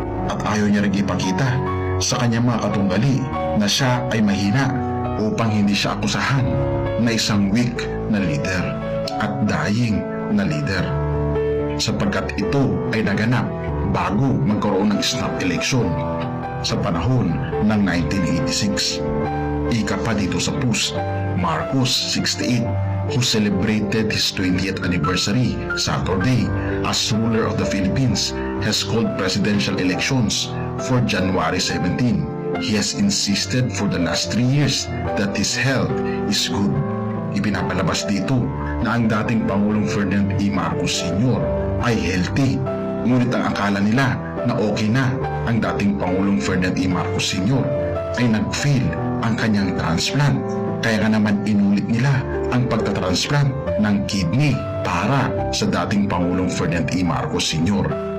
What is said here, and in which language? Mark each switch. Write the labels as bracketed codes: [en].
[tl] At ayaw niya rin ipakita sa kanyang mga katunggali na siya ay mahina upang hindi siya akusahan na isang weak na leader at dying na leader. Sapagkat ito ay naganap bago magkaroon ng snap election sa panahon ng 1986. Ika pa dito sa post, [en] Marcos, 68, who celebrated his 20th anniversary Saturday as ruler of the Philippines, has called presidential elections for January 17. He has insisted for the last 3 years that his health is good. [tl] Ipinapalabas dito na ang dating Pangulong Ferdinand E. Marcos Sr. ay healthy, ngunit ang akala nila na okay na ang dating Pangulong Ferdinand E. Marcos Sr. ay nag-fail ang kanyang transplant. Kaya nga naman inulit nila ang pagtatransplant ng kidney para sa dating Pangulong Ferdinand E. Marcos Sr.